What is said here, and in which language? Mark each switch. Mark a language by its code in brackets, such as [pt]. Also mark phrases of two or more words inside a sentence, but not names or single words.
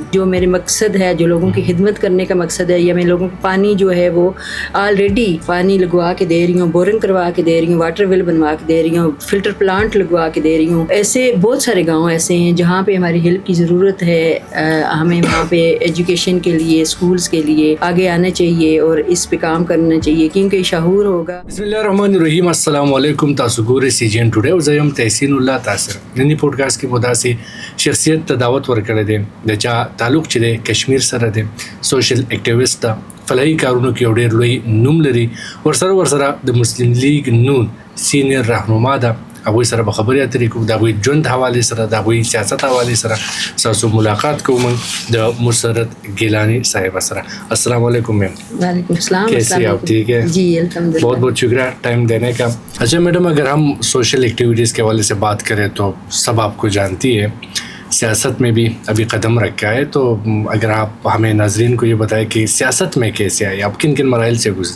[ur] جو میرے مقصد ہے، جو لوگوں کی خدمت کرنے کا مقصد ہے، یا میں لوگوں کو پانی جو ہے وہ آلریڈی پانی لگوا کے دے رہی ہوں، بورنگ کروا کے دے رہی ہوں، [en] water well [ur] بنوا کے دے رہی ہوں، [en] filter plant [ur] لگوا کے دے رہی ہوں۔ ایسے بہت سارے گاؤں ایسے ہیں جہاں پہ ہماری ہیلپ کی ضرورت ہے، ہمیں وہاں پہ ایجوکیشن کے لیے، اسکولز کے لیے آگے آنا چاہیے اور اس پہ کام کرنا چاہیے کیونکہ شعور ہوگا۔ [ar] بسم اللہ الرحمن الرحیم، السلام علیکم، [ps] تاسو ګورئ CGN ټوډے او زه یم تحسین الله تاثر۔ نننی پوډکاسټ کې مو داسې شخصیت ته دعوت ورکړی دی د چا تعلق چې دی کشمیر سره دی، [en] social activist [ps] ده، فلاحي کارونو کې یو ډېر لوی نوم لري، ورسره د مسلم لیگ نون سینیر رهنما ده، هغوی سره به خبرې اترې کوو، د هغوی ژوند حوالې سره، د هغوی سیاست حوالې سره ستاسو ملاقات کوو موږ د مسرت گیلانی صاحبہ سره۔ [ar] السلام علیکم میم۔ وعلیکم السلام۔ [ur] کیسی آپ؟ ٹھیک ہے جی الحمدللہ، بہت بہت شکریہ ٹائم دینے کا۔ اچھا میڈم، اگر ہم [en] social activities [ur] کے حوالے سے بات کریں تو سب آپ کو جانتی ہے، سیاست میں بھی ابھی قدم رکھا ہے، تو اگر آپ ہمیں ناظرین کو یہ بتائیں کہ سیاست میں کیسے آئی، آپ کن کن مراحل سے گزری؟